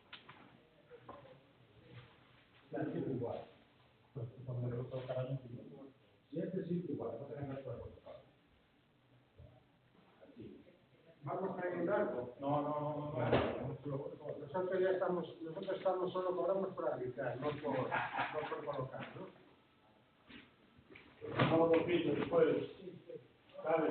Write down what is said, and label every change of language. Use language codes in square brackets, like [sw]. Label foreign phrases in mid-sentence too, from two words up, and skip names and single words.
[it] Sempre uguale. Sempre uguale, basta cambiare la scorsa. [es] Vamos a ir algo. No. Nosotros estamos solo cobramos por arbitrar, no por colocar, ¿no? Vamos a dormir después. ¿Sabes?